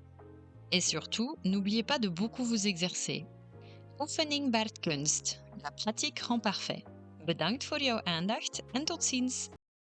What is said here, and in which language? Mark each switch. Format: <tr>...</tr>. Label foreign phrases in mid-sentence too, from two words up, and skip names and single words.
<fr>Et surtout, n'oubliez pas de beaucoup vous exercer.</fr> <nl>Oefening baart kunst.</nl> <fr>La pratique rend parfait.</fr> <nl>Bedankt voor jouw aandacht en tot ziens!</nl>